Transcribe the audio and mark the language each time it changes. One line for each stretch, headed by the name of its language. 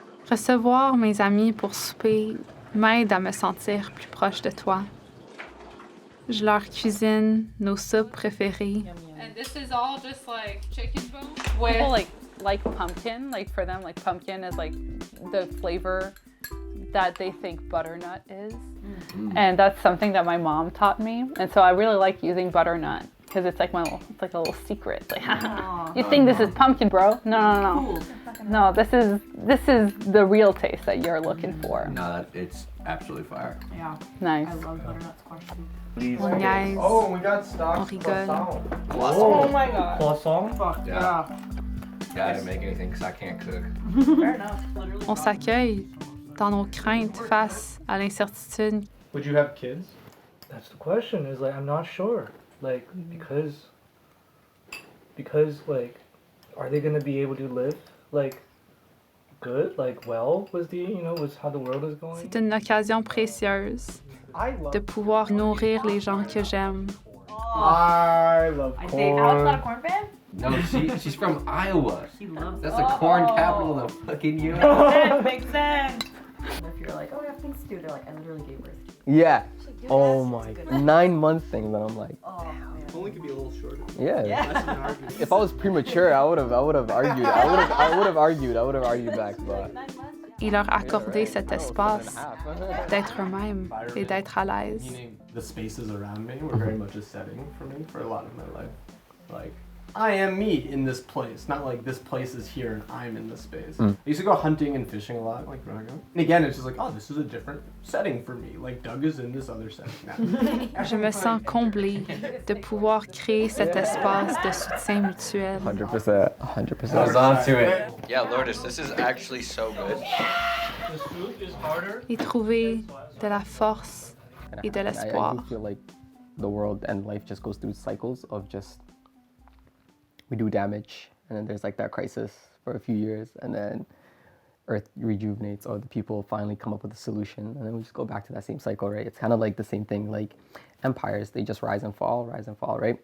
French: Recevoir mes amis pour souper m'aide à me sentir plus proche de toi. Je leur cuisine nos soupes préférées.
English: And this is all just like chicken bone? With Like pumpkin, like for them, like pumpkin is like the flavor that they think butternut is. And that's something that my mom taught me. And so I really like using butternut because it's like it's like a little secret. It's like, you think this is pumpkin, bro? No. No, this is the real taste that you're looking for. No, it's absolutely fire. Yeah. Nice. I love butternut squash soup.
French: on niaise,
English: Oh, we got stock
French: on rigole.
English: Oh my god. Croissant? Fuck Yeah. Yeah, I didn't make anything because I can't cook. Fair enough. Literally.
French: On s'accueille dans nos craintes face à l'incertitude.
English: Would you have kids? That's the question. Is like I'm not sure. Like because like are they gonna be able to live like good, like well with with how the world is going?
French: C'est une occasion précieuse de pouvoir nourrir les gens que j'aime.
English: I love corn. Alex not a corn fan? No, she's from Iowa. She loves That's the corn capital of the fucking U.S. That makes sense. If you're like, oh, I have things to do, they're like, I literally gave birth. Yeah. Oh my. 9-month thing, but I'm like. Oh, man. Only could be a little shorter. Yeah. If I was premature, I would have argued. I would have argued back, but.
French: Et leur accorder cet espace d'être eux-mêmes et d'être à l'aise.
English: The spaces around me were very much a setting for me for a lot of my life. Like, I am me in this place, not like this place is here and I'm in this space. I used to go hunting and fishing a lot, like growing up. And again, it's just like, oh, this is a different setting for me. Like, Doug is in this other setting now.
French: Je me sens comblée de pouvoir créer cet espace de soutien mutuel.
English: 100%. I was on to it. Yeah, Lourdes, this is actually so good. The soup is harder.
French: Et trouver de la force et de
English: I
French: l'espoir.
English: do feel like the world and life just goes through cycles of just we do damage and then there's like that crisis for a few years and then Earth rejuvenates or the people finally come up with a solution and then we just go back to that same cycle, right? It's kind of like the same thing, like empires, they just rise and fall, right?